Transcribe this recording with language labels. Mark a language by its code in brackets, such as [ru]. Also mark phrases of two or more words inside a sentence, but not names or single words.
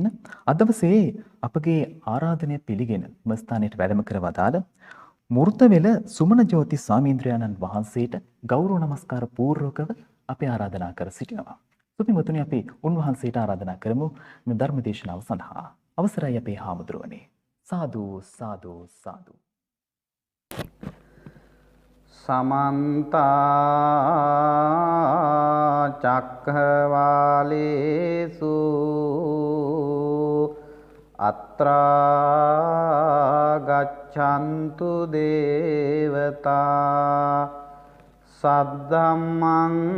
[si] අද දවසේ අපගේ ආරාධනය පිළිගෙන නිම ස්ථානයට වැඩම කර වදාළ මූර්තවෙල සුමන ජෝති ස්වාමීන්ද්‍රයන්න් වහන්සේට ගෞරව නමස්කාර පූර්වකව අපි ආරාධනා කර සිටිනවා. සුපින්වතුනි, අපි උන්වහන්සේට ආරාධනා කරමු මේ ධර්ම දේශනාව සඳහා. අවසරයි අපේ හාමුදුරුවනේ. සාදු සාදු සාදු. [pi] समन्त चक्रवालेषु अत्रा गच्छन्तु देवता सद्धम्मं